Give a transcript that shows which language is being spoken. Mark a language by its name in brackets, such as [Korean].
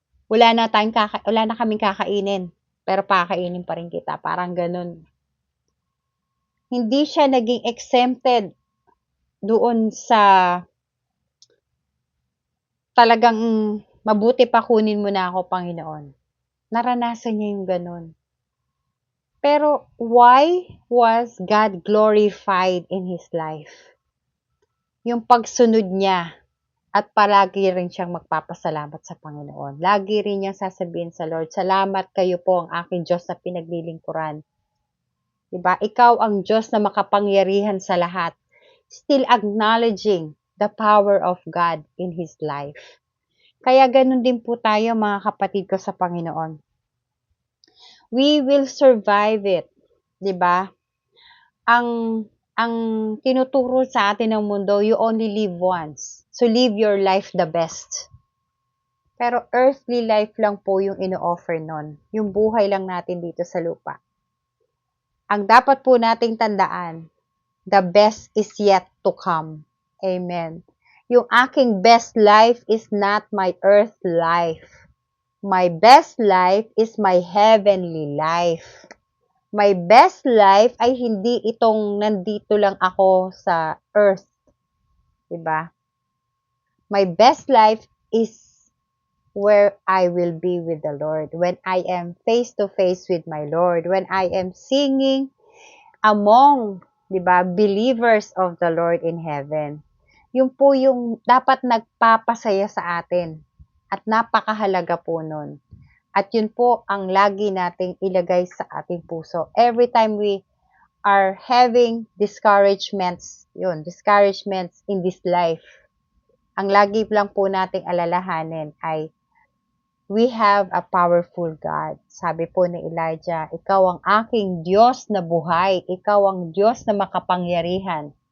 [Filipino] Wala na kaming kakainin, pero pakainin pa rin kita. Parang ganun. Hindi siya naging exempted doon sa talagang mabuti pa kunin mo na ako, Panginoon. Naranasan niya yung ganun. [English] Pero why was God glorified in his life? [Filipino] Yung pagsunod niya at palagi rin siyang magpapasalamat sa Panginoon. Lagi rin niyang sasabihin sa Lord, salamat kayo po ang aking Diyos na pinaglilingkuran. Diba? Ikaw ang Diyos na makapangyarihan sa lahat. [English] Still acknowledging the power of God in his life. [Filipino] Kaya ganun din po tayo mga kapatid ko sa Panginoon. [English] We will survive it. [Filipino] Diba? Ang tinuturo sa atin ng mundo, [English] you only live once. So live your life the best. [Filipino] Pero earthly life lang po yung ino-offer nun. Yung buhay lang natin dito sa lupa. Ang dapat po nating tandaan, [English] the best is yet to come. [Filipino] Amen. Yung aking [English] best life is not my earth life. My best life is my heavenly life. My best life [Filipino] ay hindi itong nandito lang ako sa earth. Diba? [English] My best life is where I will be with the Lord. When I am face to face with my Lord. When I am singing among, diba, believers of the Lord in heaven. [Filipino] Yun po yung dapat nagpapasaya sa atin. At napakahalaga po nun. At yun po ang lagi nating ilagay sa ating puso. [English] Every time we are having discouragements in this life, [Filipino] ang lagi lang po nating alalahanin ay [English] we have a powerful God. [Filipino] Sabi po ni Elijah, ikaw ang aking Diyos na buhay. Ikaw ang Diyos na makapangyarihan.